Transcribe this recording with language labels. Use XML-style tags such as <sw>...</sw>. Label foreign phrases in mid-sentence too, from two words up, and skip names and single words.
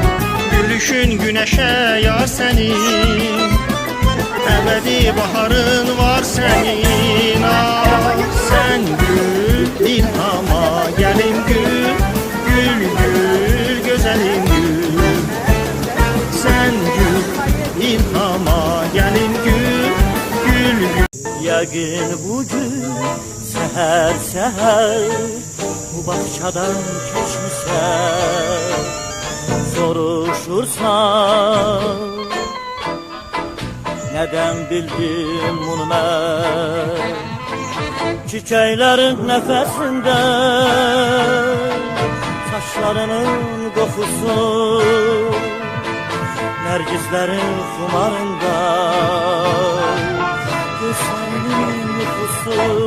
<tr>Gülüşün güneşe ya senin, ebedi baharın var senin. Ah sen gül, ilhama gelin gül, gül gül güzelim gül. Sen gül, ilhama gelin gül, gül gül.</tr> <az>Yəqin bugün səhər səhər bu bağçadan keçmişsən, soruşursan nədən bildim bunu mən?</az> <tr>Çiçeklerin nefesinde, saçlarının kokusu, nergislerin kumarında, gözlerinin nüfusu.</tr>